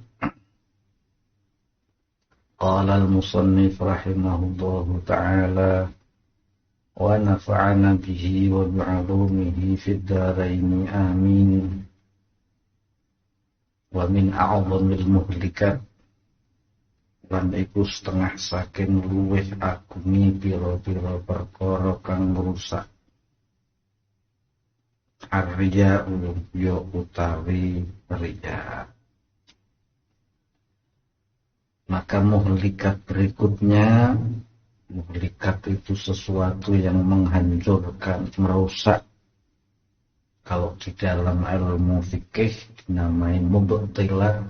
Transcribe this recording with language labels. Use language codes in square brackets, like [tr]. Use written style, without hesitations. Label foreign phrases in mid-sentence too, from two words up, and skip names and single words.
[ar] قال المصنف رحمه الله تعالى ونفعنا به وبعلومه في الدارين آمين. ومن أعظم المهلكات [jv] lan iku setengah saking luwih agumi pira-pira perkara kang ngrusak arya ya utawi riya. [id] Maka muhlikat berikutnya, muhlikat itu sesuatu yang menghancurkan, merusak. Kalau di dalam ilmu fikih dinamai mubtilat.